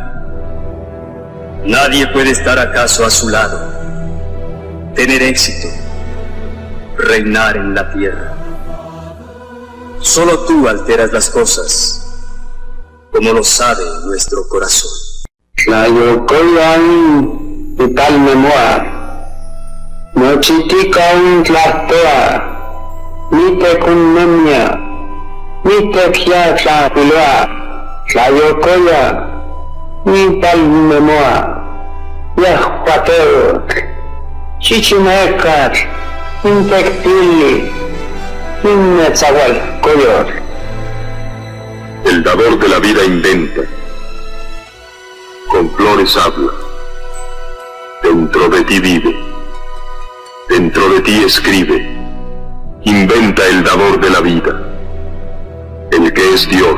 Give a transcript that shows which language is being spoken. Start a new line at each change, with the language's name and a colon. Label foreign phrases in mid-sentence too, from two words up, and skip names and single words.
Spanish: Nadie puede estar acaso a su lado, tener éxito, reinar en la tierra. Solo tú alteras las cosas, como lo sabe nuestro corazón.
Nahuatl languages: Tlayocoyan Italmemoa, Nochiticon Tlastoa, Nitecunnemia, Nitexia Tlapiloa, Tlayocoya, Italmemoa, Yahpateo, Chichimecat, Intectili,
Spanish: El dador de la vida inventa, con flores habla, dentro de ti vive, dentro de ti escribe, inventa el dador de la vida, el que es Dios.